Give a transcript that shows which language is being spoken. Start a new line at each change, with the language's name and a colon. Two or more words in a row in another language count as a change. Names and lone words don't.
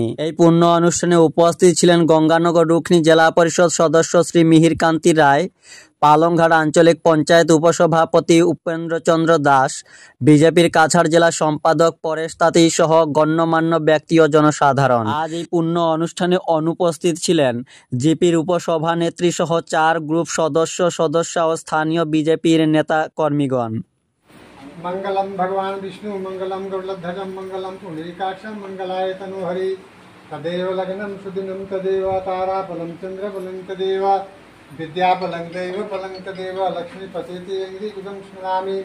Bangla: এই পূর্ণ অনুষ্ঠানে উপস্থিত ছিলেন গঙ্গানগর রুকনি জেলা পরিষদ সদস্য শ্রী মিহির কান্তি রায়, পালংঘাট আঞ্চলিক পঞ্চায়েত উপসভাপতি উপেন্দ্রচন্দ্র দাস, বিজেপির কাছাড় জেলা সম্পাদক পরেশ তাঁতি সহ গণ্যমান্য ব্যক্তি ও জনসাধারণ। আজ এই পূর্ণ অনুষ্ঠানে অনুপস্থিত ছিলেন জিপির উপসভানেত্রী সহ 4 গ্রুপ সদস্যা ও স্থানীয় বিজেপির নেতা কর্মীগণ।
Sanskrit: मंगलम भगवान विष्णु मंगलम गरुड़ध्वजम मंगलम पुंडरीकाक्षम मंगलाय तनोहरि तदेव लग्नं सुदिनं तदेव ताराबलं चन्द्रबलं तदेव विद्याबलं दैवबलं तदेव लक्ष्मीपतेति इंद्रियगुदं स्मरामि।